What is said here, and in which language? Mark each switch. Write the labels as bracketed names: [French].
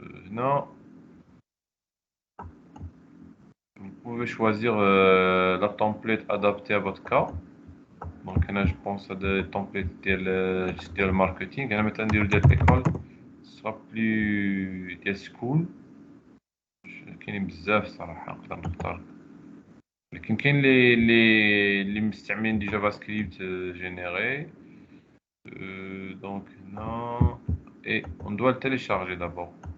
[French] Non, vous pouvez choisir la template adaptée à votre cas. Donc là, je pense à des templates de marketing. Là, maintenant, de l'école, ce sera plus des school. [Arabic] كاينين بزاف صراحة نقدر نختار، لكن كاين اللي مستعملين [French] دي جافا سكريبت جينيري. Donc non, et on doit le télécharger d'abord.